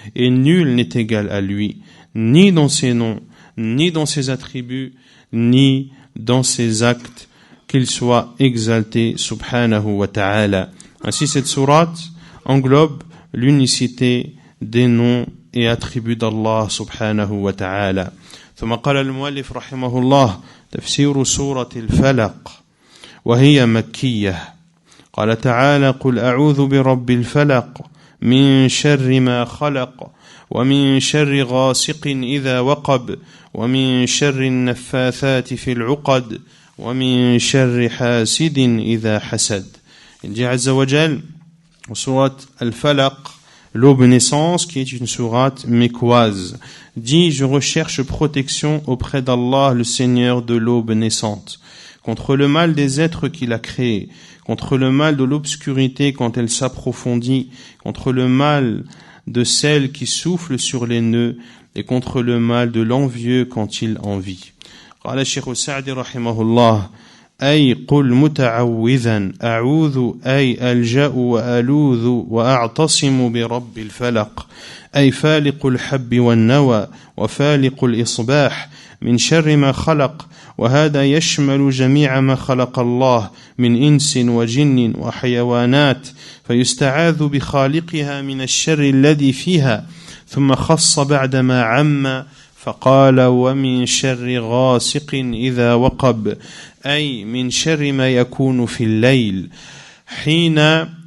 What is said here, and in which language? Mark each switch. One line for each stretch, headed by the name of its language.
French: Et nul n'est égal à lui, ni dans ses noms, ni dans ses attributs, ni dans ses actes, qu'il soit exalté subhanahu wa ta'ala. Ainsi, cette sourate englobe l'unicité des noms et attributs d'Allah subhanahu wa ta'ala.
Arabic: ثم قال المؤلف رحمه الله تفسير سورة الفلق وهي مكية. قال تعالى قل أعوذ برب الفلق من شر ما خلق ومن شر غاسق إذا وقب ومن شر النفاثات في العقد ومن شر حاسد إذا حسد.
French: Il dit Azza wa Jal, sourate Al-Falaq, l'aube naissance, qui est une sourate mécoise, dit: je recherche protection auprès d'Allah, le Seigneur de l'aube naissante, contre le mal des êtres qu'il a créés, contre le mal de l'obscurité quand elle s'approfondit, contre le mal de celle qui souffle sur les nœuds, et contre le mal de l'envieux quand il envie.
Arabic: قال الشيخ السعدي رحمه الله: أي قل متعوذا أعوذ أي ألجأ وألوذ وأعتصم برب الفلق، أي فالق الحب والنوى وفالق الإصباح من شر ما خلق، وهذا يشمل جميع ما خلق الله من إنس وجن وحيوانات، فيستعاذ بخالقها من الشر الذي فيها، ثم خص بعدما عم فقال: ومن شر غاسق إذا وقب، أي من شر ما يكون في الليل حين